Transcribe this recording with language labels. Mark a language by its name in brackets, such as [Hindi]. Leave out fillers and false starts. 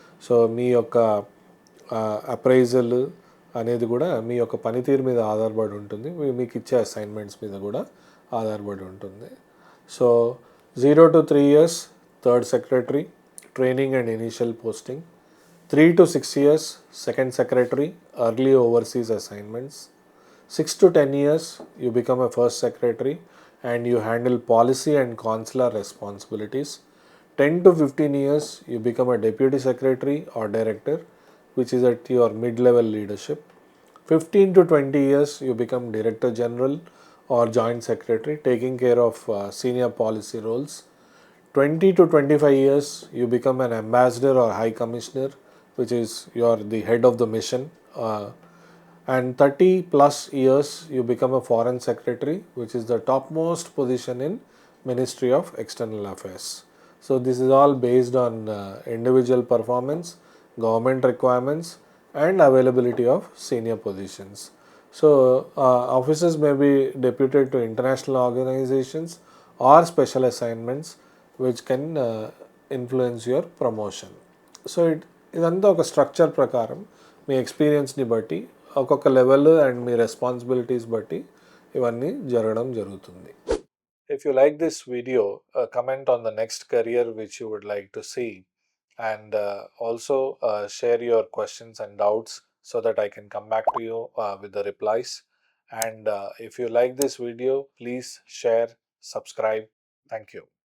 [Telugu] So మీ యొక్క appraisal అనేది కూడా మీ యొక్క పనితీరు మీద ఆధారపడి ఉంటుంది. మీకు ఇచ్చే అసైన్మెంట్స్ మీద కూడా ఆధారపడి ఉంటుంది. So 0 to 3 years [English] Third secretary, training and initial posting. 3 to 6 years second secretary, early overseas assignments. 6 to 10 years you become a first secretary and you handle policy and consular responsibilities. 10 to 15 years you become a deputy secretary or director, which is at your mid-level leadership. 15 to 20 years you become director general or joint secretary, taking care of senior policy roles. 20 to 25 years you become an ambassador or high commissioner, which is you're the head of the mission. And 30 plus years you become a foreign secretary, which is the topmost position in Ministry of External Affairs. So this is all based on individual performance, government requirements and availability of senior positions. So officers may be deputed to international organizations or special assignments which can influence your promotion. [Telugu] So ఇదంతా ఒక structure ప్రకారం మీ ఎక్స్పీరియన్స్ని బట్టి ఒక్కొక్క level and మీ responsibilities బట్టి ఇవన్నీ జరగడం జరుగుతుంది. [English] If you like this video, comment on the next career which you would like to see, and also share your questions and doubts so that I can come back to you with the replies. And if you like this video, please share, subscribe. Thank you.